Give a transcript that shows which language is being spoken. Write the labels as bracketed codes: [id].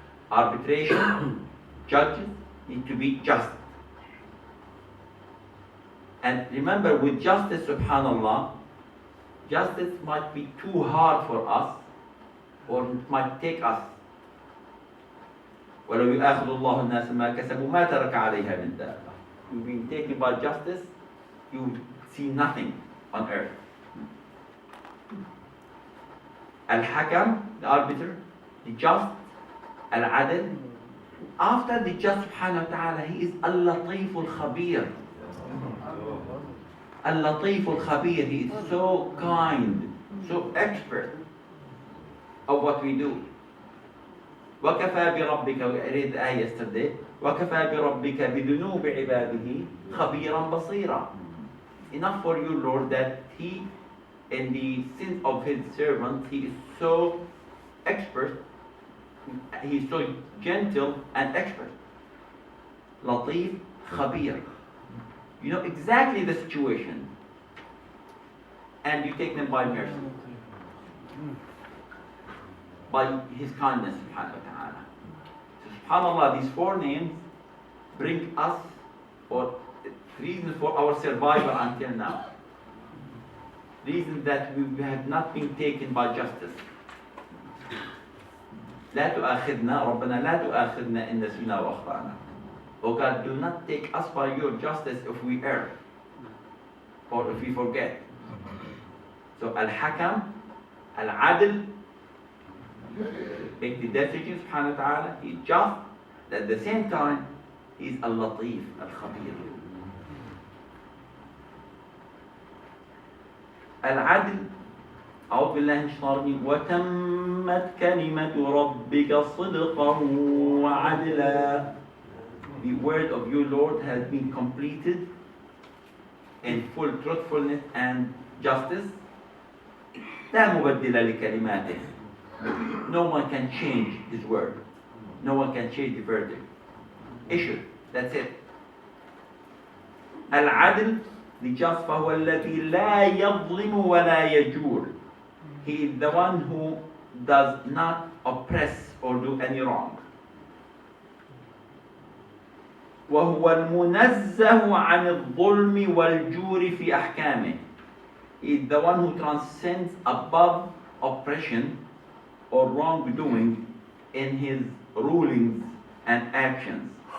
[en] Arbitration, judges need to be just. And remember, with justice, subhanallah, justice might be too hard for us, or it might take us. [ar] ولو يؤاخذ الله الناس ما كسبوا ما ترك عليها من دابة. [en] You've been taken by justice, you see nothing on earth. Al-Hakam, the arbiter, the just, Al-Adl. After the just, subhanahu wa ta'ala, he is Al-Latif al-Khabir. Al-Latif al-Khabir, he is so kind, so expert of what we do. [ar] وَكَفَى بِرَبِّكَ, [en] we read the ayah yesterday, [ar] وَكَفَى بِرَبِّكَ بِذُنُوبِ عِبَادِهِ خَبِيرًا بَصِيرًا. [en] Enough for you, Lord, that he, in the sins of his servants, he is so expert, he is so gentle and expert. Latif, Khabir. You know exactly the situation, and you take them by mercy, by his kindness, subhanahu wa ta'ala. So, subhanallah, these four names bring us, or reasons for our survival until now. Reasons that we have not been taken by justice. [ar] لا تؤاخذنا, ربنا لا تؤاخذنا إن نسينا وأخطأنا. [en] Oh God, do not take us by your justice if we err, or if we forget. So Al-Hakam, Al-Adl, make the decision, subhanahu wa ta'ala, he is just, at the same time, he is Al-Latif, Al-Khabir. [ar] Al-Adl, أعوذ بالله من الشيطان الرجيم, وتمت كلمة ربك صدقا وعدلا. [en] The word of your Lord has been completed in full truthfulness and justice. [ar] لا مبدل لكلماته. [en] No one can change his word. No one can change the verdict. Issue. That's it. [ar] Al-Adl, [en] the just, [ar] فهو الذي لا يظلم ولا يجور. [en] He is the one who does not oppress or do any wrong. [ar] وهو المنزه عن الظلم والجور في أحكامه. [en] He is the one who transcends above oppression or wrongdoing in his rulings and actions.